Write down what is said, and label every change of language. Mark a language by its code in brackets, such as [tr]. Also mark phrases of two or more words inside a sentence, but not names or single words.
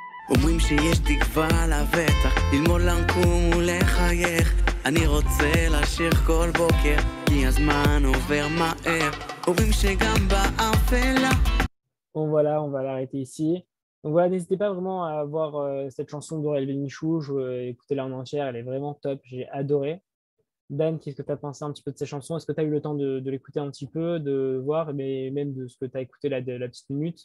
[he] אומרים שיש תקווה לבטח, ללמוד לקום ולחייך. אני רוצה לשיר כל בוקר, כי הזמן עובר מהר. אומרים שגם באפלה. [fr] Bon voilà, on va l'arrêter ici. Donc voilà, n'hésitez pas vraiment à voir cette chanson d'Aurel Bénichou, écoutez-la en entière, elle est vraiment top, j'ai adoré. Dan, qu'est-ce que tu as pensé un petit peu de ces chansons? Est-ce que tu as eu le temps de l'écouter un petit peu, de voir, mais même de ce que tu as écouté la petite minute?